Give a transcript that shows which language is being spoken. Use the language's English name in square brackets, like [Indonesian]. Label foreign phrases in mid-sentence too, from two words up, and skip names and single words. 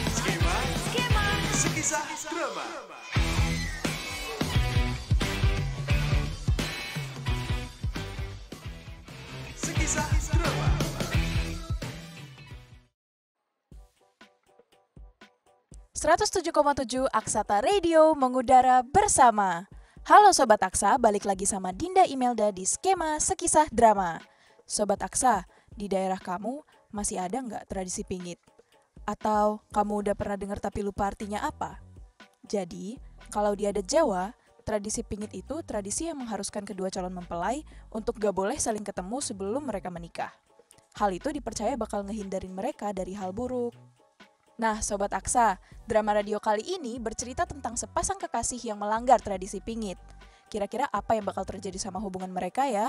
[Indonesian] Sekisah drama. Sekisah drama. .7 Aksata Radio mengudara bersama. Halo Sobat Aksa, balik lagi sama Dinda Imelda di Skema Sekisah Drama. Sobat Aksa, di daerah kamu masih ada nggak tradisi pingit? Atau kamu udah pernah dengar tapi lupa artinya apa? Jadi, kalau di adat Jawa, tradisi pingit itu tradisi yang mengharuskan kedua calon mempelai untuk gak boleh saling ketemu sebelum mereka menikah. Hal itu dipercaya bakal ngehindarin mereka dari hal buruk. Nah, Sobat Aksa, drama radio kali ini bercerita tentang sepasang kekasih yang melanggar tradisi pingit. Kira-kira apa yang bakal terjadi sama hubungan mereka ya?